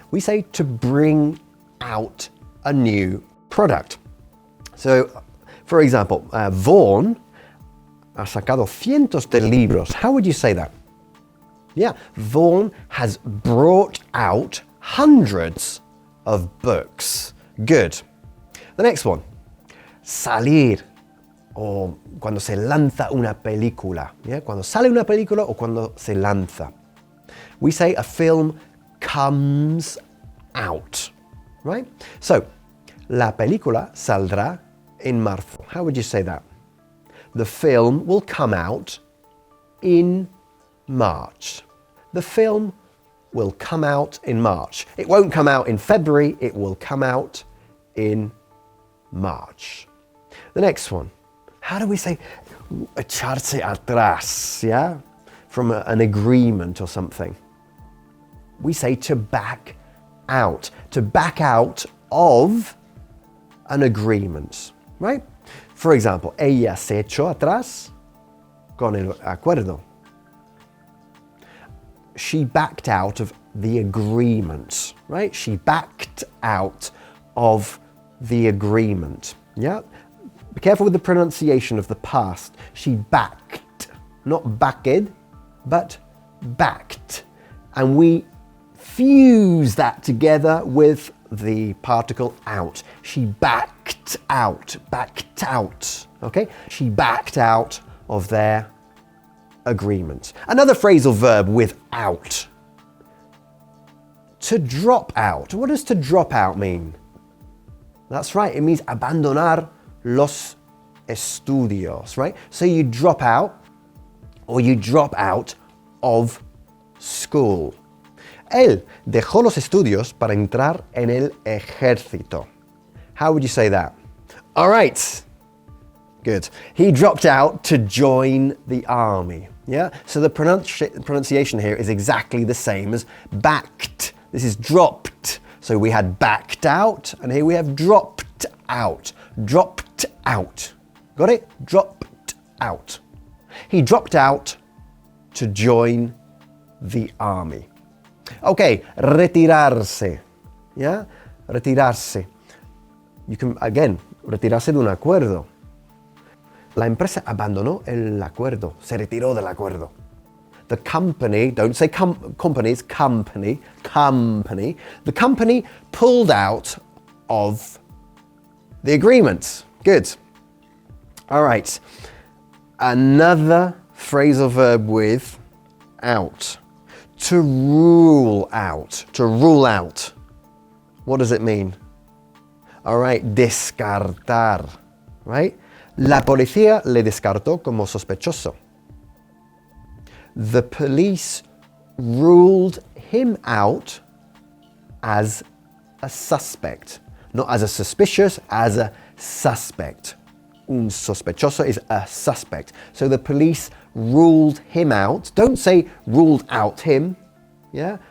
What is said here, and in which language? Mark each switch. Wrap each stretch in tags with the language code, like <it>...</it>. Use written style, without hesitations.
<en>We say to bring out a new product. So, for example, Vaughan</en> <es>ha sacado cientos de libros.</es> <en>How would you say that? Yeah, Vaughan has brought out hundreds of books. Good. The next one,</en> <es>salir, o cuando se lanza una película.</es> <en>Yeah?</en> <es>Cuando sale una película o cuando se lanza.</es> <en>We say a film comes out, right?</en> <es>So, la película saldrá en marzo.</es> <en>How would you say that? The film will come out in March. The film will come out in March. It won't come out in February, it will come out in March. The next one, how do we say</en> <es>echarse atrás,</es> <en>yeah? From an agreement or something. We say to back out of an agreement, right? For example,</en> <es>ella se echó atrás con el acuerdo.</es> <en>She backed out of the agreement, right? She backed out of the agreement, yeah? Be careful with the pronunciation of the past. She backed, not backed, but backed. And we fuse that together with the particle out. She backed out, okay? She backed out of their agreement. Another phrasal verb with out. To drop out. What does to drop out mean? That's right, it means</en> <es>abandonar los estudios,</es> <en>right? So you drop out, or you drop out of school. Él dejó los estudios para entrar en el ejército. How would you say that? All right. Good. He dropped out to join the army. Yeah? So the pronunciation here is exactly the same as backed. This is dropped. So we had backed out, and here we have dropped out. Dropped out. Got it? Dropped out. He dropped out to join the army. Okay, retirarse. Yeah? Retirarse. You can, again,</en> <es>retirarse de un acuerdo. La empresa abandonó el acuerdo, se retiró del acuerdo.</es> <en>The company, don't say companies, company. The company pulled out of the agreement. Good. All right. Another phrasal verb with out. To rule out. To rule out. What does it mean? All right.</en> <es>Descartar. Right? La policía le descartó como sospechoso.</es> <en>The police ruled him out as a suspect. Not as a suspicious, as a suspect.</en> <es>Un sospechoso</es> <en>is a suspect. So the police ruled him out. Don't say ruled out him. Yeah?</en>